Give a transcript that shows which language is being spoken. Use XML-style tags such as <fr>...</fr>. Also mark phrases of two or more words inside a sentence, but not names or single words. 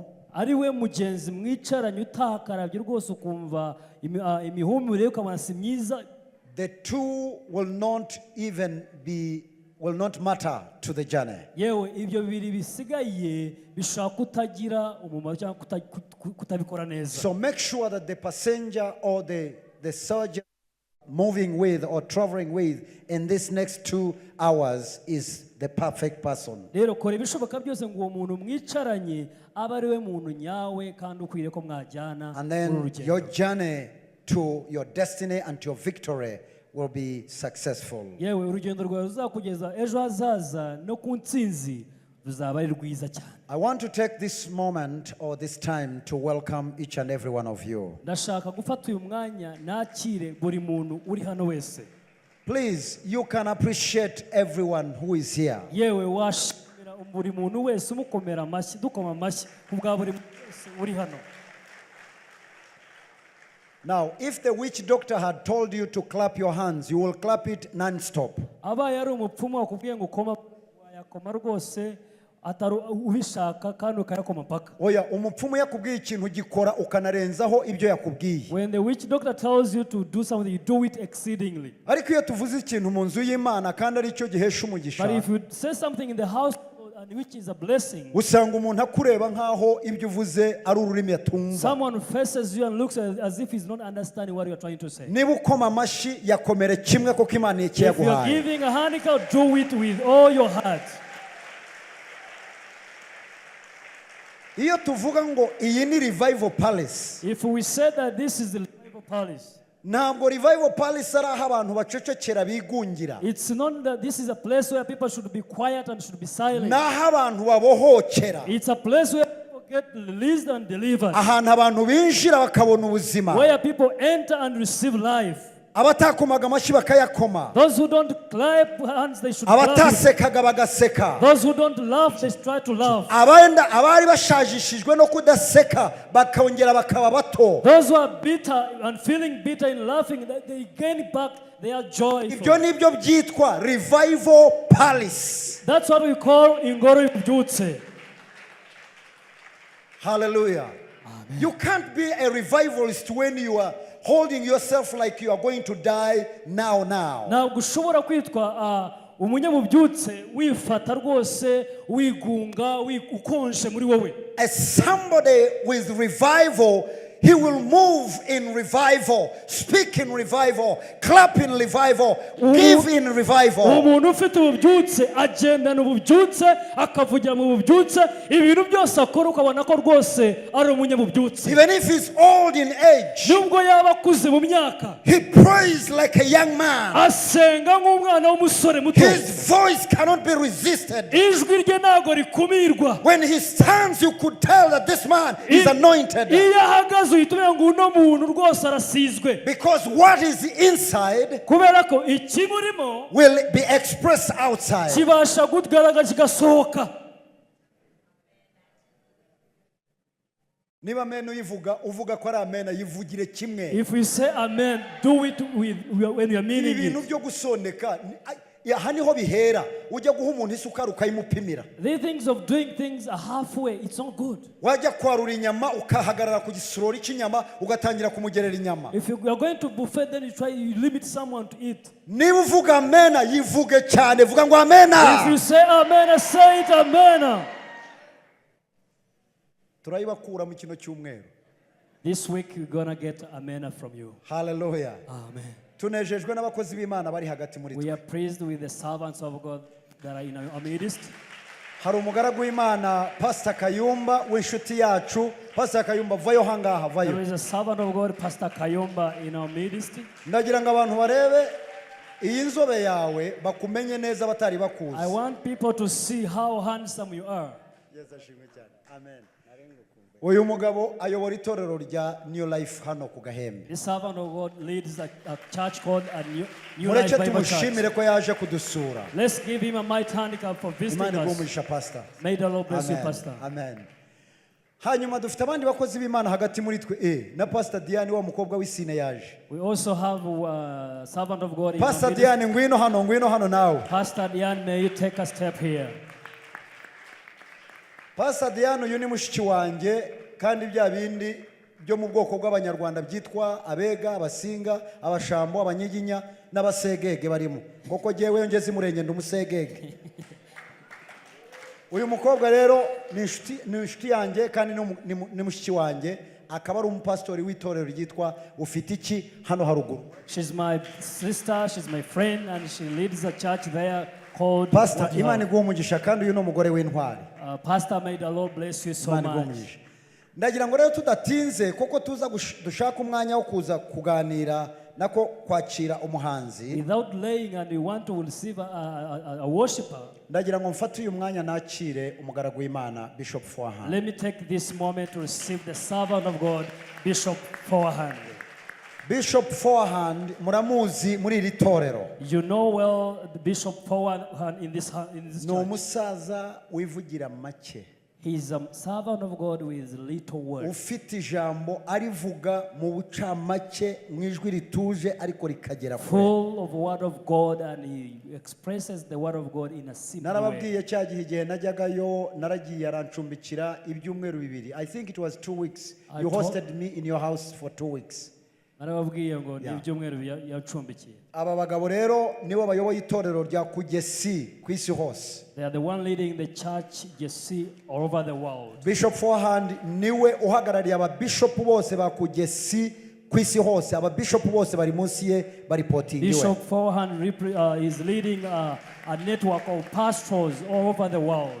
<rw>ari we mugenzi mwicaranye utakarabye rwose ukumva imihumure ukabona si myiza,</rw> <en>the two will not matter to the journey.</en> <rw>yewe ibyo bibiri bisigaye bishobora kutagira umumaro cyangwa kutabikora neza.</rw> <en>So make sure that the passenger or the surgeon moving with or traveling with in this next 2 hours is the perfect person.</en> <rw>Rero kora ibishoboka byose ngo uwo muntu mwicaranye abe ari we muntu nyawe kandi ukwiriye ko mwajyana</rw> <en>And</en> <rw>muri</rw> <en>then</en> <rw>urugendo.</rw> <en>your journey to your destiny and to your victory will be successful.</en> <rw>Yewe urugendo rwawe ruzakugeza ejo hazaza no ku ntsinzi ruzaba ari rwiza cyane.</rw> <en>I want to take this moment or this time to welcome each and every one of you.</en> <rw>Ndashaka gufata uyu mwanya nakire buri muntu uri hano wese.</rw> <en>Please, you can appreciate everyone who is here.</en> <rw>Yewe washimira buri muntu wese umukomera amashyi dukoma amashyi kubwa buri muntu wese uri hano.</rw> <en>Now, if the witch doctor had told you to clap your hands, you will clap it non-stop.</en> <rw>Abaye ari umupfumu akubwiye ngo koma yakoma rwose atari ubishaka kandi ukayakoma paka. Oya, umupfumu yakubwiye ikintu gikora ukanarenzaho ibyo yakubwiye.</rw> <en>When the witch doctor tells you to do something, you do it exceedingly.</en> <rw>Ariko iyo tuvuze ikintu mu nzu y'Imana kandi ari cyo gihesha umugisha,</rw> <en>But if you say something in the house and which is a blessing,</en> <rw>usanga umuntu akureba nkaho ibyo uvuze ari ururimi yatumva.</rw> <en>someone faces you and looks as if he's not understanding what you are trying to say.</en> <rw>Niba ukoma amashyi yakomere kimwe kuko Imana</rw> <en>If you are</en> <rw>yaguhaye.</rw> <en>giving a hand clap, do it with all your heart.</en> <rw>Iyo tuvuga ngo iyi ni Revival Palace,</rw> <en>If we say that this is the Revival Palace,</en> <rw>ntabwo Revival Palace ari aho abantu bacecekera bigungira,</rw> <en>it's not that this is a place where people should be quiet and should be silent.</en> <rw>naho abantu babohokera,</rw> <en>It's a place where people get released and delivered,</en> <rw>ahantu abantu binjira bakabona ubuzima,</rw> <en>where people enter and receive life.</en> <rw>abatakomaga amashyi bakayakoma,</rw> <en>Those who don't clap hands, they should clap.</en> <rw>abatasekaga bagaseka,</rw> <en>Those who don't laugh, they try to laugh.</en> <rw>abari bashajishijwe no kudaseka bakongera bakaba bato.</rw> <en>Those who are bitter and feeling bitter in laughing, they gain back their joy.</en> <rw>Ibyo nibyo byitwa Revival Palace.</rw> <en>That's what we call Ingoro Ibyutse. Hallelujah. Amen. You can't be a revivalist when you are holding yourself like you are going to die now.</en> <rw>Ntabwo ushobora kwitwa umunyamubyutse wifata rwose wigunga ukonje muri wowe.</rw> <en>As somebody with revival, He will move in revival, speak in revival, clap in revival, give in revival.</en> <rw>umuntu ufite ububyutse agendana ububyutse akavugira mu bubyutse ibintu byose akora ukabona ko rwose ari umunyabubyutse.</rw> <en>Even if he's old in age,</en> <rw>nubwo yaba akuze mu myaka</rw> <en>he prays like a young man.</en> <rw>asenga nk'umwana w'umusore muto.</rw> <en>His voice cannot be resisted.</en> <rw>ijwi rye ntabwo rikumirwa.</rw> <en>When he stands, you could tell that this man is anointed.</en> <rw>iyo ahagaze uhita umenya ngo uno muntu rwose arasizwe.</rw> <en>Because what is inside</en> <rw>kubera ko ikimurimo</rw> <en>will be expressed outside.</en> <rw>kibasha kugaragara kigasohoka. Niba amen uvuga ko ari amen yivugire kimwe.</rw> <en>If we say amen, do it when you are meaning</en> <rw>Ibintu</rw> <en>it.</en> <rw>byo gusondeka aha niho bihera. Ujya guha umuntu isukari ukayimupimira.</rw> <en>The things of doing things halfway, it's not good.</en> <rw>Wajya kwarura inyama ukahagarara ku gisorori cy'inyama ugatangira kumugerera inyama.</rw> <en>If you are going to buffet, then you limit someone to eat.</en> <rw>Niba uvuga amen yivuge cyane, vuga ngo amen.</rw> <en>If you say amen, say it amen.</en> <rw>Turayibakura mu kino cyumweru.</rw> <en>This week we're gonna get amen from you. Hallelujah. Amen.</en> <rw>Tunejejwe n'abakozi b'Imana bari hagati muri</rw> <en>We</en> <rw>twe.</rw> <en>are pleased with the servants of God that are in our midst.</en> <rw>Hari umugaragu w'Imana Pastor Kayumba w'inshuti yacu. Pastor Kayumba vayo hangaha</rw> <en>There</en> <rw>vayo.</rw> <en>is a servant of God, Pastor Kayumba, in our midst.</en> <rw>Ndagira ngo abantu barebe iyi nzobe yawe bakumenye neza batari</rw> <en>I</en> <rw>bakuzi.</rw> <en>want people to see how handsome you are.</en> <rw>Yesu ashimwe cyane. Amen. Uyu mugabo ayobora itorero rya New Life hano ku Gahembe.</rw> <en>This servant of God leads a church called a New Life</en> <rw>Mureke</rw> <en>Bible Church.</en> <rw>tumushimire ko yaje kudusura.</rw> <en>Let's give him a mighty handicap for visiting</en> <rw>Imana</rw> <en>us.</en> <rw>igumugisha Pastor.</rw> <en>May the Lord bless you, Amen. Pastor. Amen.</en> <rw>Hanyuma dufite abandi bakozi b'Imana hagati muri twe na Pastor Diane wa mukobwa w'Isine yaje.</rw> <en>We also have a servant of God in Pastor our midst.</en> <rw>Diane ngwino hano nawe.</rw> <en>Pastor Diane, may you take a step here.</en> <rw>Pastor Diane uyu ni mushiki wanjye kandi bya bindi byo mu bwoko bw'abanyarwanda byitwa abega, abasinga, abashambo, abanyiginya n'abasegege barimo. Koko jewe ngeze murenge ndumusegege. Uyu mukobwa rero ni inshuti yanjye kandi ni mushiki wanjye akaba ari umupastori w'itorero ryitwa ufite iki hano haruguru.</rw> <en>She's my sister, she's my friend, and she leads a church there called Pastor What You</en> <rw>Imana</rw> <en>Have.</en> <rw>igumugisha kandi uyu ni umugore w'intwari.</rw> <en>Pastor, may the Lord bless you so</en> <rw>Imana</rw> <en>much.</en> <rw>igumugisha. Ndagira ngo rero tudatinze koko tuza dushaka umwanya wo kuza kuganira nako kwakira umuhanzi.</rw> <en>Without laying, and we want to receive a worshiper.</en> <rw>Ndagira ngo mfate uyu mwanya nakire umugaragu w'Imana Bishop Forehand.</rw> <en>Let me take this moment to receive the servant of God, Bishop Forehand.</en> <rw>Bishop Forehand muramuzi muri iri torero.</rw> <en>You know well the Bishop Forehand in this</en> <rw>Ni</rw> <en>church.</en> <rw>umusaza wivugira make.</rw> <en>He is a servant of God with little words.</en> <rw>Ufite ijambo arivuga mu bucamake mu ijwi rituje ariko rikagera kure.</rw> <en>Full of word of God, and he expresses the word of God in a simple way.</en> <rw>Narababwiye cya gihe igihe najyagayo naragiye arancumbikira ibyumweru bibiri.</rw> <en>I think it was 2 weeks. You hosted me in your house for 2 weeks.</en> <rw>Narababwiye ngo ni</rw> <en>Yeah.</en> <rw>ibyumweru yacumbikiye. Aba bagabo rero nibo bayoboye itorero rya Kugesi ku isi hose.</rw> <en>They are the one leading the church you see all over the world.</en> <rw>Bishop Forehand niwe uhagarariye ababishopu bose ba Kugesi ku isi hose. Ababishopu bose bari munsi ye baripotingiwe.</rw> <en>Bishop Forehand is leading a network of pastors all over the world.</en>